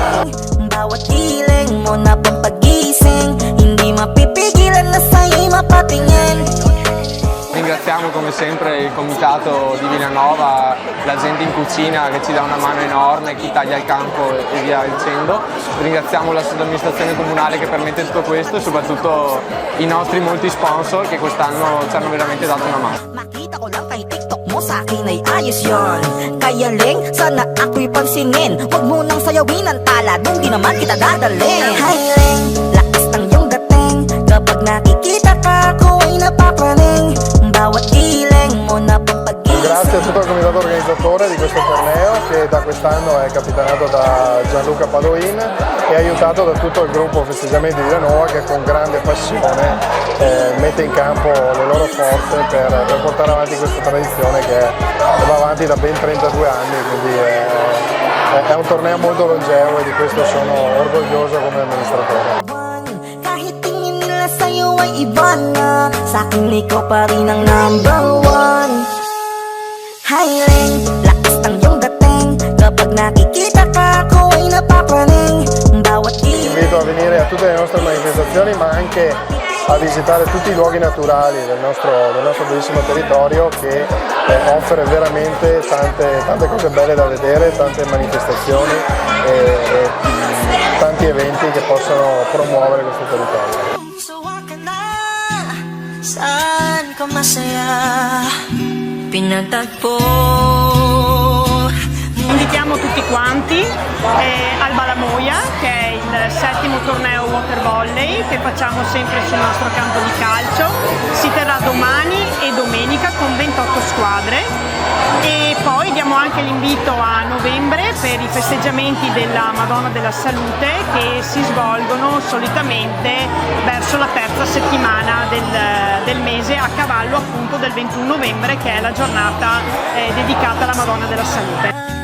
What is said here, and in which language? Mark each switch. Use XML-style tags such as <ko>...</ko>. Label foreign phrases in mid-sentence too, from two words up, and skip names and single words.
<it>Ringraziamo come sempre il comitato di Villanova, la gente in cucina che ci dà una mano enorme, chi taglia il campo e via dicendo. Ringraziamo l'amministrazione comunale che permette tutto questo e soprattutto i nostri molti sponsor che quest'anno ci hanno veramente dato una mano.</it> <tl>Sa akin ay ayos yun. Kaya Ling, sana ako'y pansinin. Huwag mo nang sayawin ang tala, dun di naman kita dadalhin. Hi Ling, lakas ng iyong dating. Kapag nakikita ka, ako ay napapraning. Bawat giling mo na pampagising.</tl> <it>Grazie a tutto il comitato organizzatore di questo torneo, che da quest'anno è capitanato da Gianluca Padoin e aiutato da tutto il gruppo Festeggiamenti di Villanova, che con grande passione mette in campo le loro forze per portare avanti questa tradizione che va avanti da ben 32 anni, quindi è un torneo molto longevo e di questo sono orgoglioso come amministratore.</it> <tl>Kahit tingin nila sa'yo ay iba na, sa'kin ikaw pa rin ang</tl> <en>number one.</en> <tl>Hi Ling, lakas ng iyong dating. Kapag nakikita ka, ako ay napapraning. Bawat</tl> <it>invito a venire a tutte le nostre manifestazioni, ma anche a visitare tutti i luoghi naturali del nostro bellissimo territorio, che offre veramente tante cose belle da vedere, tante manifestazioni e tanti eventi che possono promuovere questo territorio.</it> <tl>Saan ka masaya pinagtagpo?</tl> <it>Invitiamo tutti quanti al Balamoia, che è il 7° torneo water volley che facciamo sempre sul nostro campo di calcio. Si terrà domani e domenica con 28 squadre e poi diamo anche l'invito a novembre per i festeggiamenti della Madonna della Salute, che si svolgono solitamente verso la terza settimana del mese, a cavallo appunto del 21 novembre, che è la giornata dedicata alla Madonna della Salute.</it>